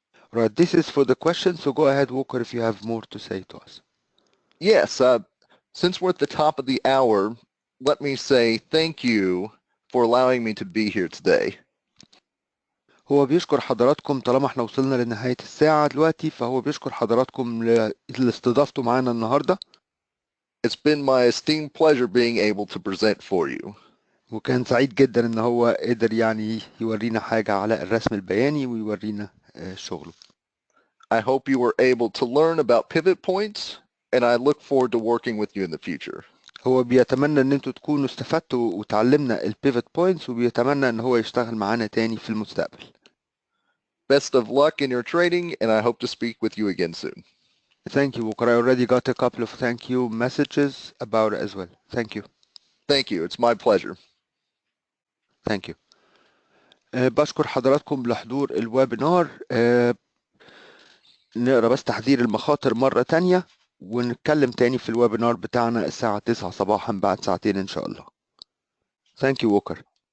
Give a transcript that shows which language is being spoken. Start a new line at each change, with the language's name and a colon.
English: Right, this is for the question, so go ahead, Walker, if you have more to say to us. Yes, since we're at the top of the hour, let me say thank you for allowing me to be here today.
Arabic: هو بيشكر حضراتكم طالما احنا وصلنا لنهاية الساعة دلوقتي، فهو بيشكر حضراتكم لاستضافتوا معانا النهاردة.
English: It's been my esteemed pleasure being able to present for you.
Arabic: وكان سعيد جدا ان هو قدر يعني يورينا حاجة على الرسم البياني ويورينا شغله.
English: I hope you were able to learn about pivot points, and I look forward to working with you in the future.
Arabic: هو بيتمنى ان انتوا تكونوا استفدتوا وتعلمنا البيفت بوينتس، وبيتمنى ان هو يشتغل معانا تاني في المستقبل.
English: Best of luck in your trading, and I hope to speak with you again soon. Thank you, Walker. I already got a couple of thank you messages about it as well. Thank you. Thank you. It's my pleasure. Thank you.
Arabic: بشكر حضراتكم لحضور الويبينار. نقرا بس تحذير المخاطر مرة تانية ونتكلم تاني في الويبينار بتاعنا الساعة 9 صباحا بعد ساعتين إن شاء الله.
English: Thank you, Walker.